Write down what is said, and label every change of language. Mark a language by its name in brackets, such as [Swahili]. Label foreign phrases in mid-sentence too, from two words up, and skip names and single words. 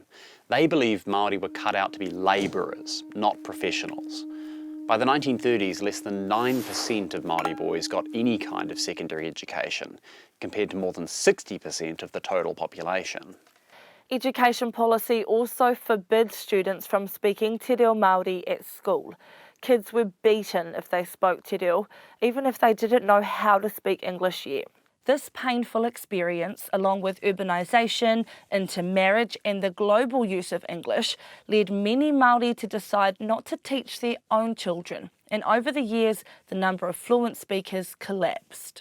[English] They believed Māori were cut out to be labourers, not professionals. By the 1930s, less than 9% of Māori boys got any kind of secondary education, compared to more than 60% of the total population. Education policy also forbids students from speaking [Māori] te reo Māori [English] at school. Kids were beaten if they spoke [Māori] te reo, [English] even if they didn't know how to speak English yet. This painful experience, along with urbanisation, intermarriage and the global use of English, led many Māori to decide not to teach their own children. And over the years, the number of fluent speakers collapsed.